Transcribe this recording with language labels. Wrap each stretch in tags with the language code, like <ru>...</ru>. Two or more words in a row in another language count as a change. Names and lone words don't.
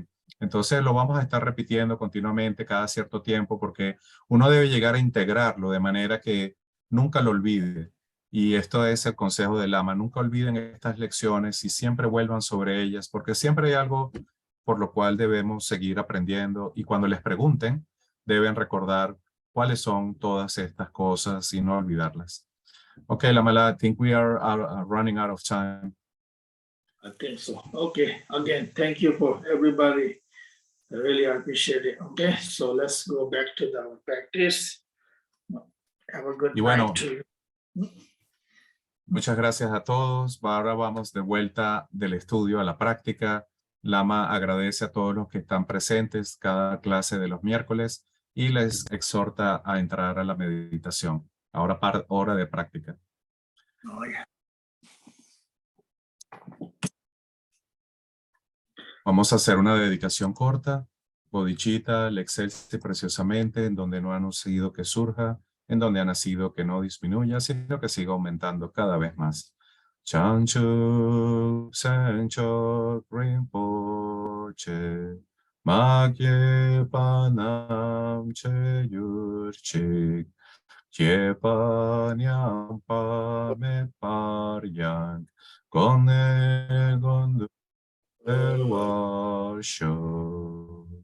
<es>Entonces lo vamos a estar repitiendo continuamente cada cierto tiempo porque uno debe llegar a integrarlo de manera que nunca lo olvide. Y esto es el consejo del Lama. Nunca olviden estas lecciones y siempre vuelvan sobre ellas porque siempre hay algo por lo cual debemos seguir aprendiendo. Y cuando les pregunten, deben recordar cuáles son todas estas cosas y no olvidarlas.</es> <en>Okay, Lamala, I think we are running out of time. I think so. Okay, again, thank you for everybody. I really appreciate it. Okay, so let's go back to the practice. Have a good night to you.</en> <es>Muchas gracias a todos. Ahora vamos de vuelta del estudio a la práctica. Lama agradece a todos los que están presentes cada clase de los miércoles y les exhorta a entrar a la meditación. Ahora hora de práctica.</es> <en>Oh, yeah.</en> <es>Vamos a hacer una dedicación corta. Bodhicitta, le excelse preciosamente, en donde no ha nacido que surja, en donde ha nacido que no disminuya, sino que siga aumentando cada vez más.</es> <bo>བྱང་ཆུབ་སེམས་མཆོག་རིན་པོ་ཆེ། མ་སྐྱེས་པ་རྣམས་སྐྱེ་གྱུར་ཅིག། སྐྱེས་པ་ཉམས་པ་མེད་པར་ཡང་། གོང་ནས་གོང་དུ་འཕེལ་བར་ཤོག.</bo>